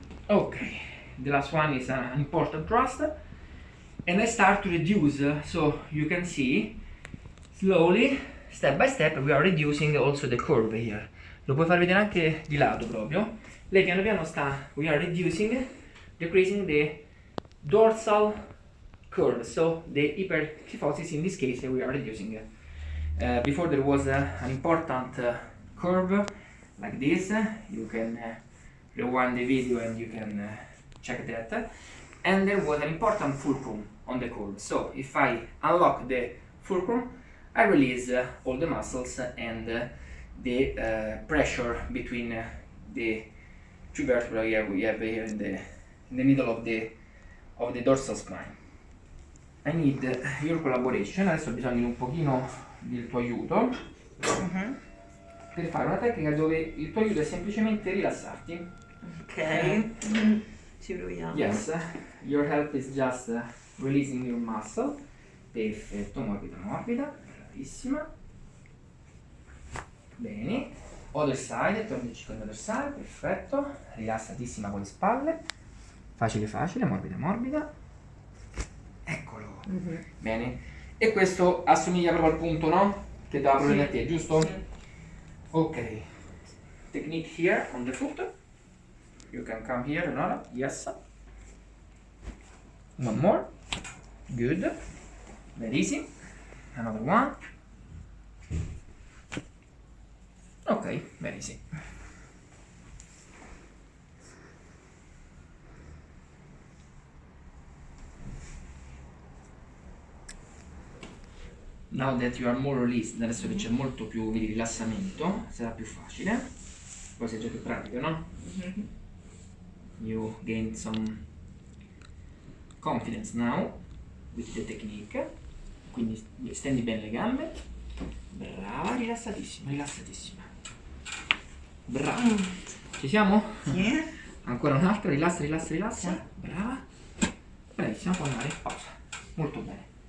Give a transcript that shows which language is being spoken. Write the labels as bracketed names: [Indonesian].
[English] Okay, the last one is an important thrust, and I start to reduce, so you can see slowly, step by step, we are reducing also the curve here. [Italian] Lo puoi far vedere anche di lato proprio. Lei piano piano sta, [English] we are reducing, decreasing the dorsal curve, so the hyperkyphosis in this case we are reducing. Before there was an important curve like this, you can rewind the video and you can check that, and there was an important fulcrum on the curve. So if I unlock the fulcrum, I release all the muscles and the pressure between the two vertebrae we have here in the middle of the dorsal spine. I need your collaboration. [Italian] Adesso ho bisogno di un pochino del tuo aiuto per fare una tecnica dove il tuo aiuto è semplicemente rilassarti. Ok, ci proviamo. [English] Yes, your help is just releasing your muscle. [Italian] Perfetto, morbida, morbida, bravissima. Bene, other side, tornici con l'other side, perfetto. Rilassatissima con le spalle. Facile, facile, morbida, morbida. Eccolo. Bene, e questo assomiglia proprio al punto, no? Che dava problemi a te, giusto? Sì. [English] Ok. Technique here on the foot. You can come here, Nora. Yes. One more. Good. Very easy. Another one. Ok, very easy. Now that you are more released, [Italian] adesso che c'è molto più di rilassamento, sarà più facile. Poi sei già più pratico, no? [English] You gain some confidence now with the technique. [Italian] quindi stendi bene le gambe, brava, rilassatissima, rilassatissima, brava, ci siamo? Sì. Ancora un'altra, rilassa, rilassa, rilassa, Sì. brava, bravissima, puoi andare, pausa, molto bene.